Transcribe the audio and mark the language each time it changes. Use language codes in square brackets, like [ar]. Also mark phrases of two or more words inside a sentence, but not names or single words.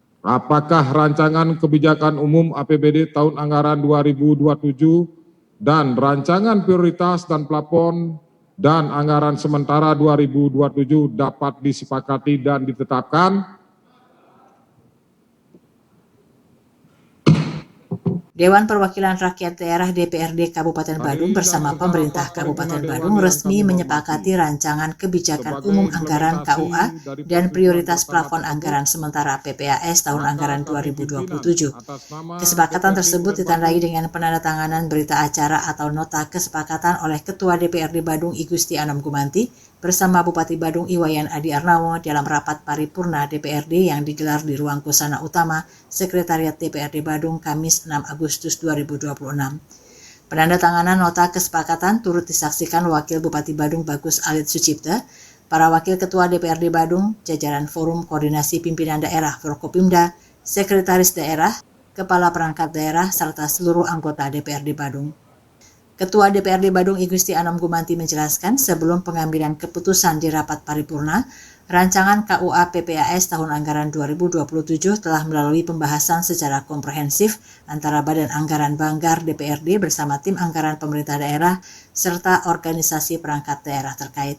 [id] apakah rancangan kebijakan umum APBD tahun anggaran 2027 dan rancangan prioritas dan plafon dan anggaran sementara 2027 dapat disepakati dan ditetapkan? Dewan Perwakilan Rakyat Daerah DPRD Kabupaten Badung bersama pemerintah Kabupaten Badung resmi menyepakati rancangan kebijakan umum anggaran KUA dan prioritas plafon anggaran sementara PPAS tahun anggaran 2027. Kesepakatan tersebut ditandai dengan penandatanganan berita acara atau nota kesepakatan oleh Ketua DPRD Badung I Gusti Anom Gumanti bersama Bupati Badung Iwayan Adi Arnawo dalam rapat paripurna DPRD yang digelar di ruang Kusana Utama Sekretariat DPRD Badung Kamis 6 Agustus 2026. Penandatanganan nota kesepakatan turut disaksikan Wakil Bupati Badung Bagus Alit Sucipta, para Wakil Ketua DPRD Badung, jajaran Forum Koordinasi Pimpinan Daerah Forkopimda, Sekretaris Daerah, Kepala Perangkat Daerah, serta seluruh anggota DPRD Badung. Ketua DPRD Badung I Gusti Anom Gumanti menjelaskan sebelum pengambilan keputusan di rapat paripurna, rancangan KUA PPAS tahun anggaran 2027 telah melalui pembahasan secara komprehensif antara Badan Anggaran Banggar DPRD bersama tim anggaran pemerintah daerah serta organisasi perangkat daerah terkait.